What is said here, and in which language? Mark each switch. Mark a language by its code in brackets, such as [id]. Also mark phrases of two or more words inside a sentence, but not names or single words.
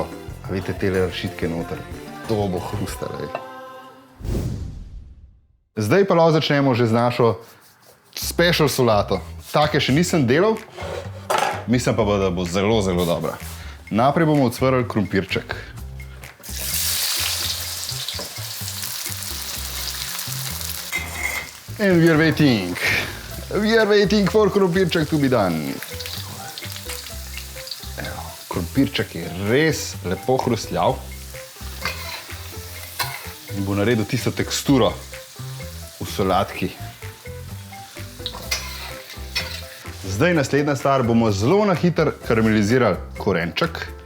[sl] A vidite tele arašidke noter, to bo hrustalo. Zdaj pa lahko začnemo že z našo special solato. Take še nisem delal, mislim pa, da bo zelo, zelo dobra. Najprej bomo ocvrli krompirček. [en] And we are waiting. We are waiting for krompirček to be done. [sl] Evo, krompirček je res lepo hrustljav in bo naredil tisto teksturo v solatki. Zdaj naslednja stvar, bomo zelo na hitro karamelizirali korenček.